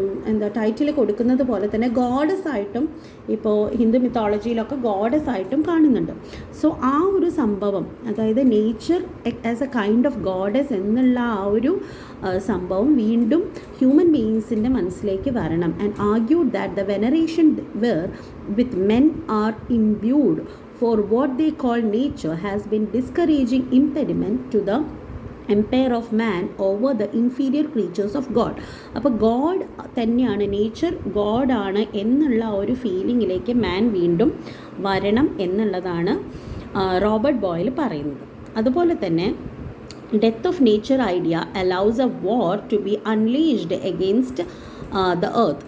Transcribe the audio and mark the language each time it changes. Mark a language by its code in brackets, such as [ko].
[ml] എന്താ ടൈറ്റിൽ കൊടുക്കുന്നത് പോലെ തന്നെ ഗോഡസ് ആയിട്ടും ഇപ്പോൾ ഹിന്ദു മിത്തോളജിയിലൊക്കെ ഗോഡസ് ആയിട്ടും കാണുന്നുണ്ട്. സോ ആ ഒരു സംഭവം, അതായത് [en] nature as a kind of goddess [ml] എന്നുള്ള ആ ഒരു സംഭവം വീണ്ടും ഹ്യൂമൻ ബീയിങ്സിൻ്റെ മനസ്സിലേക്ക് വരണം. [en] And argued that the veneration wherewith men are imbued for what they call nature has been discouraging impediment to the empire of man over the inferior creatures of God. [ml] അപ്പോൾ God തന്നെയാണ്, nature ഗോഡാണ് എന്നുള്ള ഒരു ഫീലിങ്ങിലേക്ക് മാൻ വീണ്ടും വരണം എന്നുള്ളതാണ് Robert Boyle പറയുന്നത്. [en] അതുപോലെ തന്നെ death of nature idea allows a war to be unleashed against the earth.